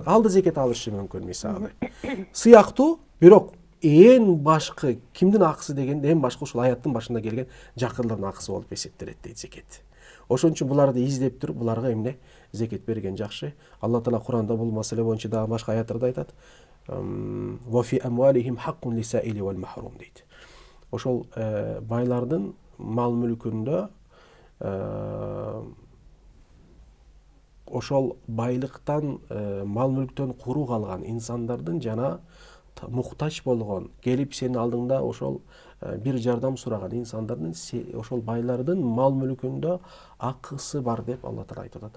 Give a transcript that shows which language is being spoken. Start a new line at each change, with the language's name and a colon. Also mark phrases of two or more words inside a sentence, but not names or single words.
Kyrgyz: Ал да зекет алышы мүмкүн мисалы. Сыяктуу, бирок эң башкы кимдин акысы дегенде, эң башкы ушул аяттын башында келген жакырлардын акысы болуп эсептелет дейт зекет. Ошон үчүн буларды издеп туруп, буларга эмне? Зекет берген жакшы. Алла Таала Куранда бул маселе боюнча дагы башка аяттарда айтат.
Arabic: وفي أموالهم حق للسائل والمحروم дейт.
Kyrgyz: Ошол байлардын мал мүлкүндө ошол байлыктан, мал мүлктөн куру калган инсандардын жана муктач болгон, келип сенин алдыңда ошол бир жардам сураган инсандардын, ошол байлардын мал мүлкүндө акысы бар деп Алла Таала айтып атат.